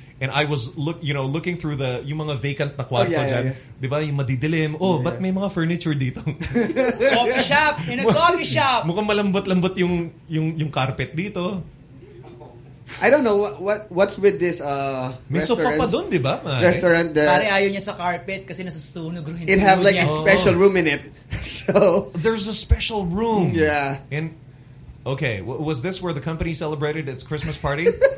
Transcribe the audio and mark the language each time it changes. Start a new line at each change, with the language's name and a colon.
English: And I was looking through the
Filipino: yung mga vacant na kwarto diyan, 'di ba? Yung madidilim. Oh, but may mga furniture dito.
English: In a coffee shop.
Filipino: Mukhang malambot-lambot yung carpet dito.
English: I don't know what's with this restaurant.
Filipino: Pa doon, 'di ba?
English: Restaurant that
Filipino: pare ayaw niya sa carpet kasi nasusunog rin.
English: It have like a special room in it. So there's a special room. Yeah. And okay, was this where the company celebrated its Christmas party?